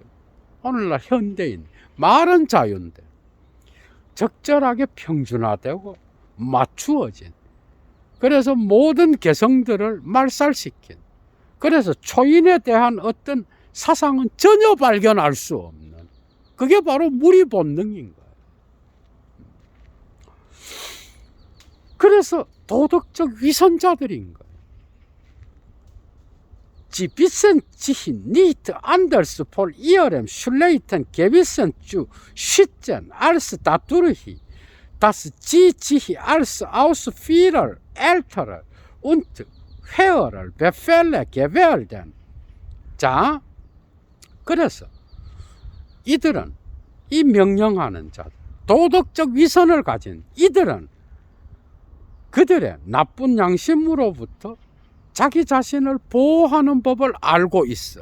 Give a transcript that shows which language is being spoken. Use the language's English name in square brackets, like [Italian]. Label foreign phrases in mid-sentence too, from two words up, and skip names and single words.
[Korean] 오늘날 현대인 말은 자유인데 적절하게 평준화되고 맞추어진 그래서 모든 개성들을 말살시킨 그래서 초인에 대한 어떤 사상은 전혀 발견할 수 없는 그게 바로 무리 본능인 거예요. 그래서 도덕적 위선자들인 거예요. [German] Sie wissen sich nicht anders vor ihrem schlechten Gewissen zu schützen, als dadurch, dass sie sich als Ausführer älterer und höherer Befehle gewährten. [Korean] 자, 그래서 이들은 이 명령하는 자들, 도덕적 위선을 가진 이들은 그들의 나쁜 양심으로부터 자기 자신을 보호하는 법을 알고 있어.